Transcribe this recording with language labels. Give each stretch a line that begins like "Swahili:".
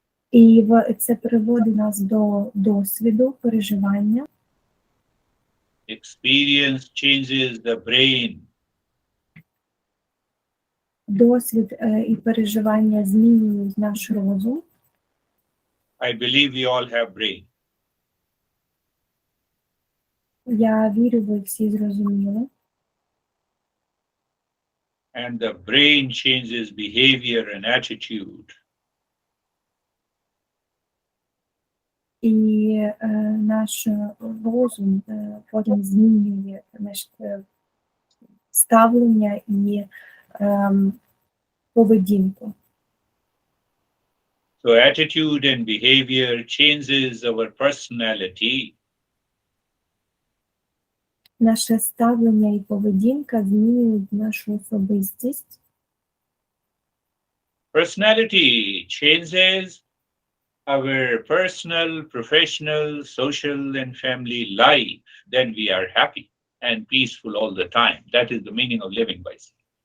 Ukrainian: І це приводить нас до досвіду, переживання.
English: Experience changes the brain.
Ukrainian: Досвід і переживання змінюють наш розум.
English: I believe we all have brain.
Ukrainian: Я вірю, ви всі зрозуміли.
English: And the brain changes behavior and attitude.
Ukrainian: І наш розум потім змінює наше ставлення і поведінку.
English: So attitude and behavior changes our personality.
Ukrainian: Наше ставлення і поведінка змінюють нашу особистість.
English: Personality changes our personal, professional, social, and family life. Then we are happy and peaceful all the time. That is the meaning of living wisely.